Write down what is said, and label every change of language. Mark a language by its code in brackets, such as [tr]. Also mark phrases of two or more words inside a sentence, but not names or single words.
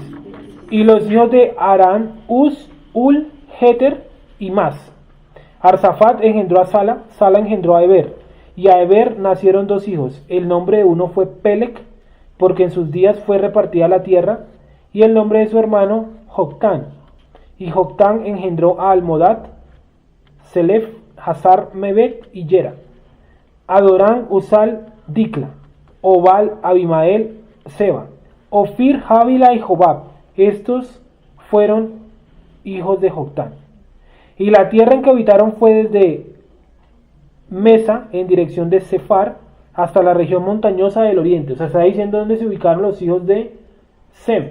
[es] Y los hijos de Aram, Uz, Ul, Heter y Mas. Arsafat engendró a Sala, Sala engendró a Eber, y a Eber nacieron dos hijos. El nombre de uno fue Pelec, porque en sus días fue repartida la tierra, y el nombre de su hermano Joctán. Y Joctán engendró a Almodad, Selef, Hazar, Mebet y Yera. Adorán, Usal, Dicla, Obal, Abimael, Seba, Ofir, Javila y Jobab. Estos fueron hijos de Joctán. Y la tierra en que habitaron fue desde Mesa en dirección de Sefar hasta la región montañosa del oriente. O sea, está diciendo dónde se ubicaron los hijos de Sem.